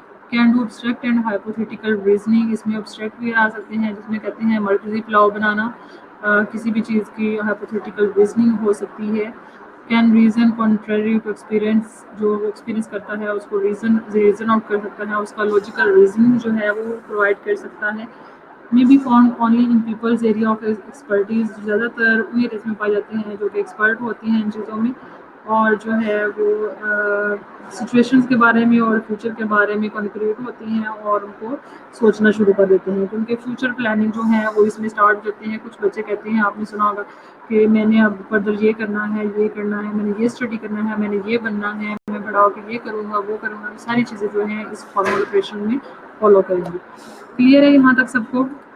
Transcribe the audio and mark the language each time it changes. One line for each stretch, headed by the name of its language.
English: Can do abstract and hypothetical reasoning.
Urdu: اس میں abstract بھی آ سکتے ہیں جس میں کہتے ہیں مرکزی پلاؤ بنانا. کسی بھی چیز کی ہائپوتھیٹیکل ریزننگ ہو سکتی ہے.
English: Can reason contrary to experience.
Urdu: جو ایکسپیرینس کرتا ہے اس کو ریزن آؤٹ کر سکتا ہے. اس کا لاجیکل ریزن جو ہے وہ پرووائڈ کر سکتا ہے.
English: may be found only in people's area of expertise.
Urdu: زیادہ تر انہیں ایریاز میں پائے جاتے ہیں جو کہ ایکسپرٹ ہوتے ہیں ان چیزوں میں، اور جو ہے وہ سچویشنز کے بارے میں اور فیوچر کے بارے میں کنکریٹ ہوتی ہیں اور ان کو سوچنا شروع کر دیتے ہیں، کیونکہ فیوچر پلاننگ جو ہے وہ اس میں اسٹارٹ کرتے ہیں۔ کچھ بچے کہتے ہیں، آپ نے سنا ہوگا کہ میں نے اب فردر یہ کرنا ہے، یہ کرنا ہے، میں نے یہ اسٹڈی کرنا ہے، میں نے یہ بننا ہے، میں بڑا ہو کے یہ کروں گا، وہ کروں گا، ساری چیزیں جو ہیں اس فارمل آپریشن میں فالو کریں گی۔ کلیئر ہے یہاں تک سب کو؟